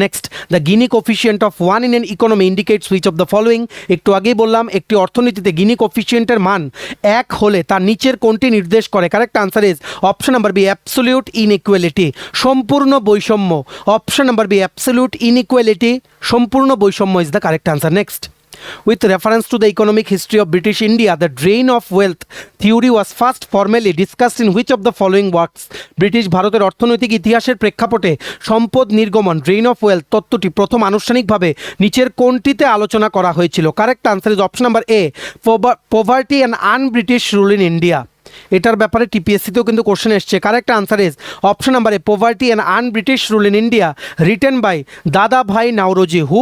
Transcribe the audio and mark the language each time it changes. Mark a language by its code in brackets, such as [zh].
[en] Next, the Gini coefficient of 1 in an economy indicates which of the following? [bn] একটু আগেই বললাম একটি অর্থনীতিতে গিনি কোফিশিয়েন্টের মান 1 হলে তার নিচের কোনটি নির্দেশ করে? [en] correct answer is option number B, absolute inequality, [bn] সম্পূর্ণ বৈষম্য। [en] option number B, absolute inequality, [bn] সম্পূর্ণ বৈষম্য [en] Is the correct answer. Next, with reference to the economic history of British India, the drain of wealth theory was first formally discussed in which of the following works? [bn] British ভারতের অর্থনৈতিক ইতিহাসের প্রেক্ষাপটে সম্পদ নির্গমন drain of wealth তত্ত্বটি প্রথম আনুষ্ঠানিকভাবে নিচের কোনটিতে আলোচনা করা হয়েছিল? [en] Correct answer is option number A, poverty and unBritish rule in India. [bn] এটার ব্যাপারে টিপিএসসিতেও কিন্তু কোশ্চেন এসছে। [en] Correct answer is option number A, poverty and un British rule in India, written by Dadabhai Naoroji.